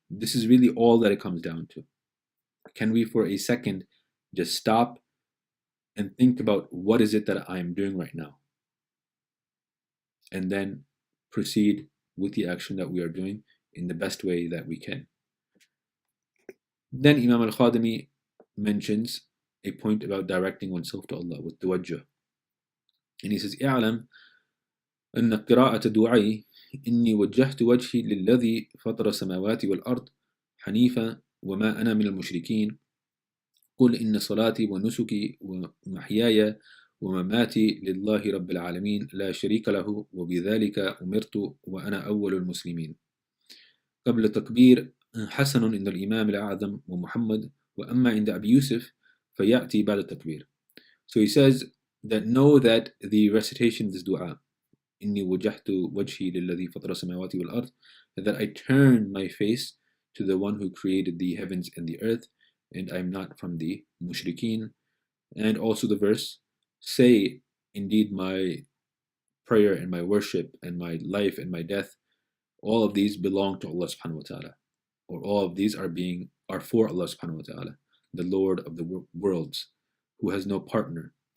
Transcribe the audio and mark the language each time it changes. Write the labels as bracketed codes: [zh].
[en] This is really all that it comes down to. Can we, for a second, just stop and think about what is it that I am doing right now? And then proceed with the action that we are doing in the best way that we can. Then Imam al-Khadimi mentions a point about directing oneself to Allah with tawajjuh. And he says, [ar] اعلم أن قراءة دعائي إني وجهت وجهي للذي فطر السماوات والأرض حنيفا وما أنا من المشركين قل إن صلاتي ونسكي ومحياي ومماتي لله رب العالمين لا شريك له وبذلك أمرت وأنا أول المسلمين. قبل التكبير حسن عند الإمام الأعظم ومحمد وأما عند أبي يوسف فيأتي بعد التكبير. [en] So he says that know that the recitation of this dua, [ar] إني وجهت وجهي للذي فطر السماوات والأرض, [en] that I turn my face to the one who created the heavens and the earth, and I'm not from the mushrikeen. And also the verse, say, indeed my prayer and my worship and my life and my death, all of these belong to Allah subhanahu wa ta'ala, or all of these are for Allah subhanahu wa ta'ala, the Lord of the worlds, who has no partner.